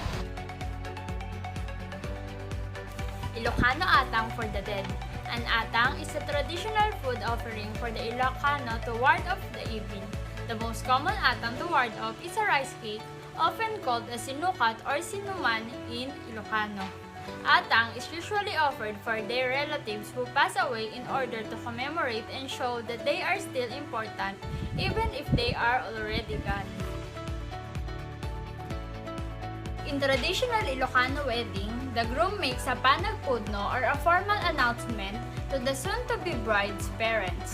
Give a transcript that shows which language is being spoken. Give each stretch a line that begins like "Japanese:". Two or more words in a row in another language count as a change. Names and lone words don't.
English: Ilocano atang for the dead. An atang is a traditional food offering for the Ilocano to ward off the evil. The most common atang to ward off is a rice cake, often called a sinukat or sinuman in Ilocano. Atang is usually offered for their relatives who pass away in order to commemorate and show that they are still important even if they are already gone. In traditional Ilocano wedding, the groom makes a panagpudno or a formal announcement to the soon-to-be bride's parents.